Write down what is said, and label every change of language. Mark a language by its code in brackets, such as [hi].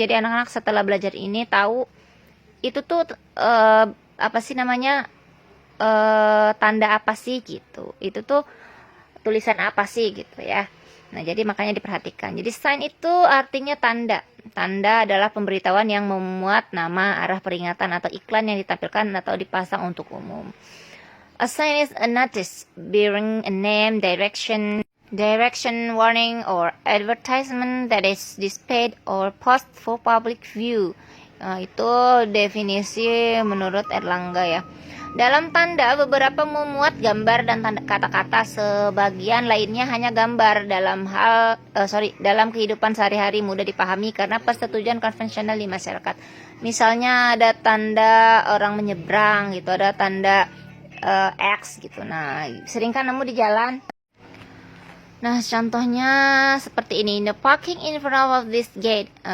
[id] Jadi anak-anak setelah belajar ini tahu itu tuh apa sih namanya, tanda apa sih gitu. Itu tuh tulisan apa sih gitu ya. Nah, jadi makanya diperhatikan. Jadi sign itu artinya tanda. Tanda adalah pemberitahuan yang memuat nama, arah peringatan atau iklan yang ditampilkan atau dipasang untuk umum. [en] A sign is a notice bearing a name, direction, warning, or advertisement that is displayed or posted for public view. [id] Nah, itu definisi menurut Erlangga ya. Dalam tanda, beberapa memuat gambar dan tanda kata-kata, sebagian lainnya hanya gambar. Dalam kehidupan sehari-hari mudah dipahami karena persetujuan konvensional di masyarakat. Misalnya ada tanda orang menyeberang gitu, ada tanda X gitu. Nah, sering kan nemu di jalan. Nah, contohnya seperti ini. [en] The parking in front of this gate.